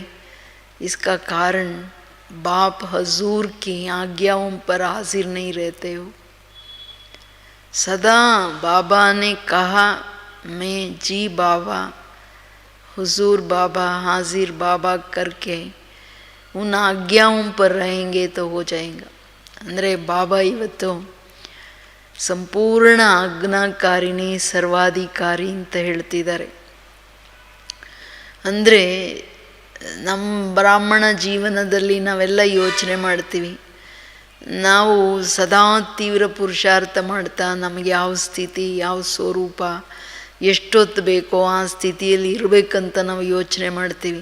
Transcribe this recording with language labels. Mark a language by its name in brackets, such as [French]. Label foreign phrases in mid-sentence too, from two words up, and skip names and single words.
[Hindi] इसका कारण बाप हजूर की आज्ञाओं पर हाजिर नहीं रहते हो। सदा बाबा ने कहा मैं जी बाबा, हुजूर बाबा, हाजिर बाबा करके उन आज्ञाओं पर रहेंगे तो हो जाएगा। [Kannada] ಅಂದರೆ ಬಾಬಾ ಇವತ್ತು ಸಂಪೂರ್ಣ ಆಜ್ಞಾಕಾರಿಣಿ ಸರ್ವಾಧಿಕಾರಿ ಅಂತ ಹೇಳ್ತಿದ್ದಾರೆ. ಅಂದರೆ ನಮ್ಮ ಬ್ರಾಹ್ಮಣ ಜೀವನದಲ್ಲಿ ನಾವೆಲ್ಲ ಯೋಚನೆ ಮಾಡ್ತೀವಿ, ನಾವು ಸದಾ ತೀವ್ರ ಪುರುಷಾರ್ಥ ಮಾಡ್ತಾ ನಮಗೆ ಯಾವ ಸ್ಥಿತಿ ಯಾವ ಸ್ವರೂಪ ಎಷ್ಟೊತ್ತು ಬೇಕೋ ಆ ಸ್ಥಿತಿಯಲ್ಲಿ ಇರಬೇಕಂತ ನಾವು ಯೋಚನೆ ಮಾಡ್ತೀವಿ.